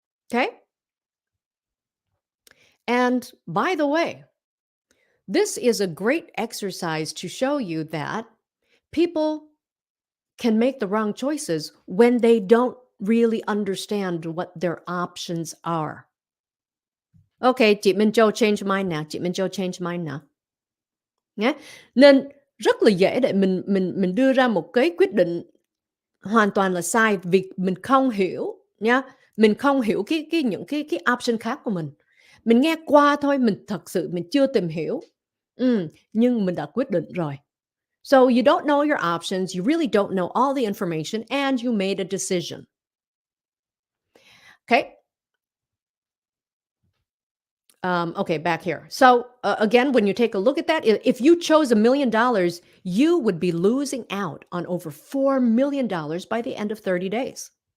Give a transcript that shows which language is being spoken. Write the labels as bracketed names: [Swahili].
[English] Okay? And by the way, This is a great exercise to show you that people can make the wrong choices when they don't really understand what their options are. [Vietnamese] Okay, chị Minh Châu [English] change mind [Vietnamese] nè, chị Minh Châu change mind nè. Nhá. Nên rất là dễ để mình đưa ra một cái quyết định hoàn toàn là sai vì mình không hiểu nha, mình không hiểu những cái option khác của mình. Mình nghe qua thôi, mình thật sự mình chưa tìm hiểu, nhưng mình đã quyết định rồi. [English] So you don't know your options, you really don't know all the information, and you made a decision. Okay. Okay, back here. So again, when you take a look at that, if you chose $1 million, you would be losing out on over $4 million by the end of 30 days.